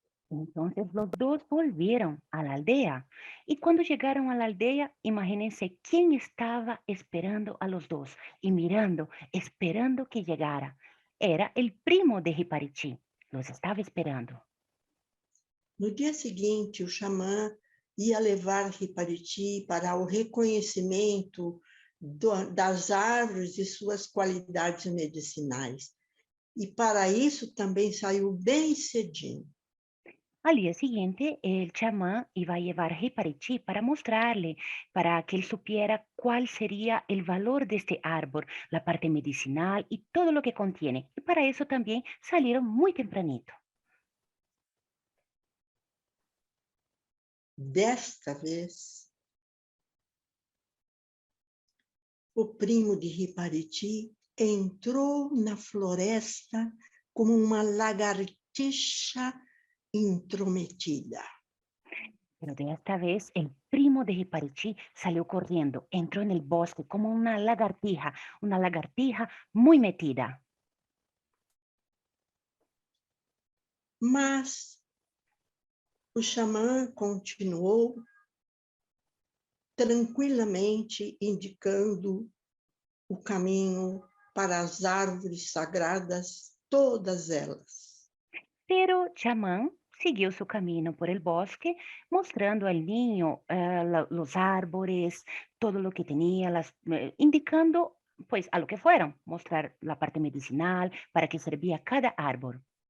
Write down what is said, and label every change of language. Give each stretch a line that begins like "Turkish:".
Spanish: Entonces los dos volvieron a la aldea. Y cuando llegaron a la aldea, imagínense quién estaba esperando a los dos y mirando, esperando que llegara. Era el primo de Riparichi. Los estaba esperando.
Portuguese: No dia seguinte, o xamã ia levar Ripariti para o reconhecimento das árvores e suas qualidades medicinais. E para isso também saiu bem cedinho.
Spanish: Al día siguiente, el chamán iba a llevar a Riparichi para mostrarle, para que él supiera cuál sería el valor de este árbol, la parte medicinal y todo lo que contiene. Y para eso también salieron muy tempranito.
Portuguese: Desta vez, o primo de Ripariti entrou na floresta como uma lagartixa intrometida.
Spanish: Pero de esta vez el primo de Riparichi salió corriendo, entró en el bosque como una lagartija muy metida.
Portuguese: Mas o xamã continuou tranquilamente indicando o caminho para as árvores sagradas, todas elas.
Spanish: Pero chamán siguió su camino por el bosque, mostrando al niño los árboles, todo lo que tenía, indicando pues a lo que fueron, mostrar la parte medicinal, para que servía cada árbol.